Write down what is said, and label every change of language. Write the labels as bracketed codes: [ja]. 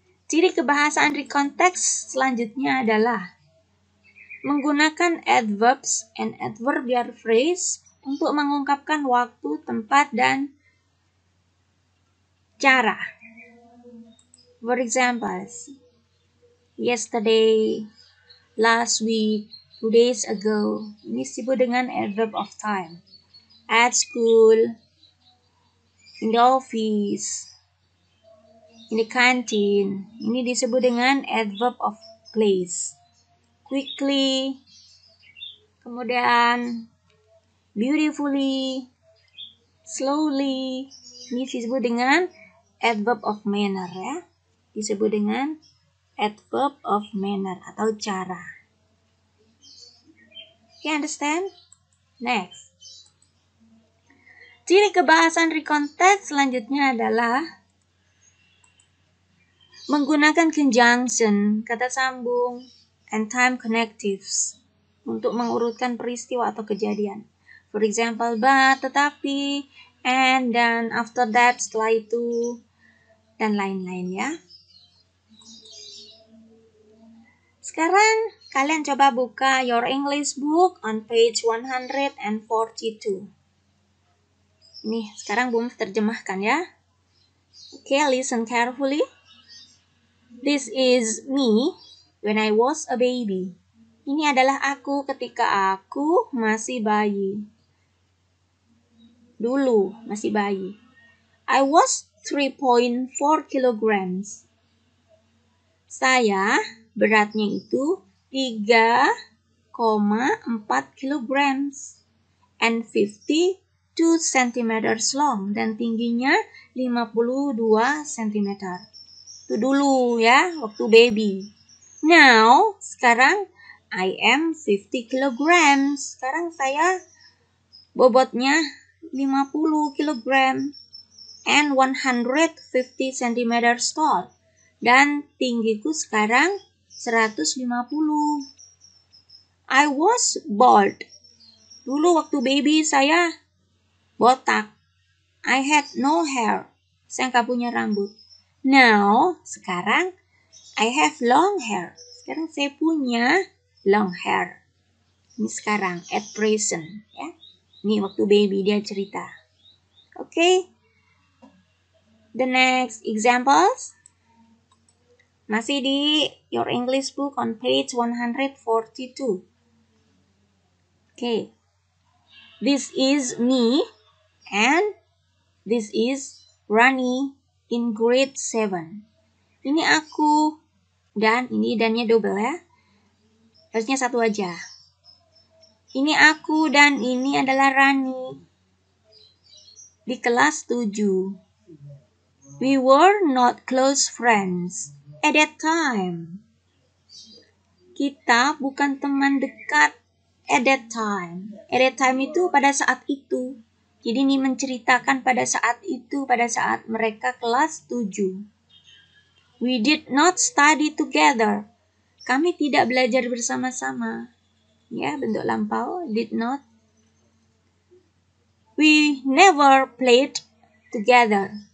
[id] Ciri kebahasaan recontext selanjutnya adalah menggunakan [en] adverbs and adverbial phrase [id] untuk mengungkapkan waktu, tempat, dan cara. [en] For example, yesterday, last week, 2 days ago. [id] Ini disebut dengan adverb of time. [en] At school, in the office, in the canteen. [id] Ini disebut dengan adverb of place. [en] Quickly, kemudian beautifully, slowly. [id] Ini disebut dengan adverb of manner ya. Disebut dengan adverb of manner atau cara. [en] Okay, understand? Next. [id] Ciri kebahasan recontext selanjutnya adalah menggunakan conjunction, kata sambung, and time connectives untuk mengurutkan peristiwa atau kejadian. [en] For example, but, [id] tetapi, and, dan, [en] after that, [id] setelah itu, dan lain-lain ya. Sekarang kalian coba buka [en] your English book on page 142. [id] Ini sekarang Bum terjemahkan ya. [en] Okay, listen carefully. This is me when I was a baby. [id] Ini adalah aku ketika aku masih bayi. Dulu masih bayi. [en] I was 3.4 kilograms. [id] Saya beratnya itu 3,4 kilograms. [en] And 52 centimeters long. [id] Dan tingginya 52 centimeter. Itu dulu ya, waktu baby. [en] Now, [id] sekarang [en] I am 50 kilograms. [id] Sekarang saya bobotnya 50 kilogram [en] and 150 centimeters tall. [id] Dan tinggiku sekarang 150. [en] I was bald. [id] Dulu waktu baby saya botak. [en] I had no hair. [id] Saya nggak punya rambut. [en] Now, [id] sekarang [en] I have long hair. [id] Sekarang saya punya [en] long hair. [id] Ini sekarang, [en] at present. [id] Ya. Ini waktu baby dia cerita. [en] Okay. The next examples. [id] Masih di [en] your English book on page 142. Okay. This is me and this is Rani in grade 7. [id] Ini aku dan ini dannya double ya. Harusnya satu aja. Ini aku dan ini adalah Rani. Di kelas 7. [en] We were not close friends at that time. [id] Kita bukan teman dekat [en] at that time. At that time [id] itu pada saat itu. Jadi ini menceritakan pada saat itu, pada saat mereka kelas 7. [en] We did not study together. [id] Kami tidak belajar bersama-sama. Ya, bentuk lampau, [en] did not. We never played together.